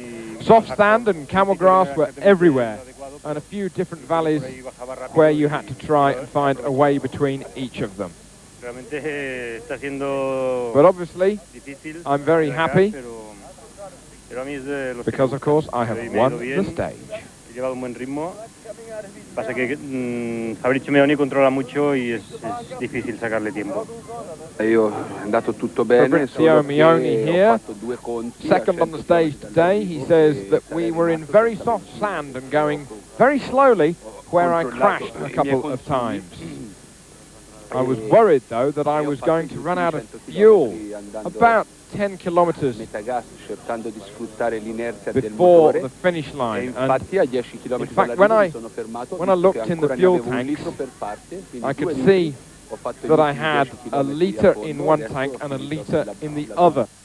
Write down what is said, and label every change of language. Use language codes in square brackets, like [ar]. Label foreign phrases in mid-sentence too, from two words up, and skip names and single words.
[en] Soft sand and camel grass were everywhere, and a few different valleys where you had to try and find a way between each of them. But obviously, I'm very happy because, of course, I have won the stage. [es] Pasa que Fabrizio Meoni controlla mucho y es difícil sacarle tiempo. [it] Io è andato tutto bene, [en] Fabrizio Meoni here, second on the stage today. He says that we were in very soft sand and going very slowly where I crashed a couple of times. I was worried though that I was going to run out of fuel about 10 kilometers before the finish line, and in fact when I looked in the fuel tanks I could see that I had a litre in one tank and a litre in the other.